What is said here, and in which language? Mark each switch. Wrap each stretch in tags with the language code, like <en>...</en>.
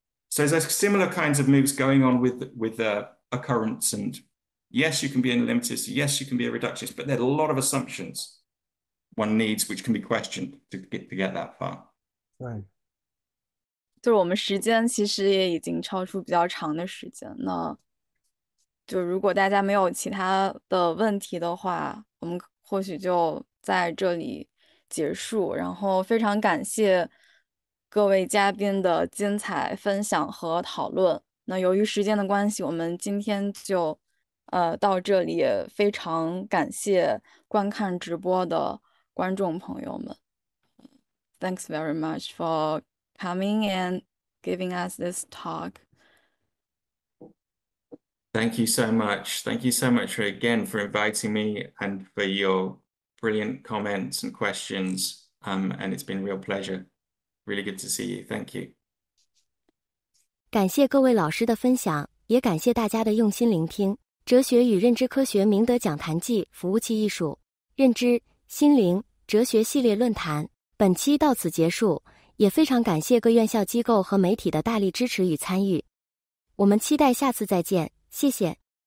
<en>So there's similar kinds of moves going on with occurrence, and yes, you can be a limitist, yes, you can be a reductionist, but there are a lot of assumptions one needs which can be questioned to get that far. Right.</en> <zh>就是我们时间其实也已经超出比较长的时间，那就如果大家没有其他的问题的话，我们或许就在这里结束。然后非常感谢各位嘉宾的精彩分享和讨论。那由于时间的关系，我们今天就到这里，也非常感谢观看直播的观众朋友们。</zh> <en>Thanks very much for coming and giving us this talk. Thank you so much. Thank you so much again for inviting me and for your brilliant comments and questions. And it's been a real pleasure. Really good to see you. Thank you.</en> <zh>感谢各位老师的分享，也感谢大家的用心聆听。哲学与认知科学明德讲坛暨服务器艺术认知心灵哲学系列论坛本期到此结束，也非常感谢各院校机构和媒体的大力支持与参与。我们期待下次再见，谢谢。</zh>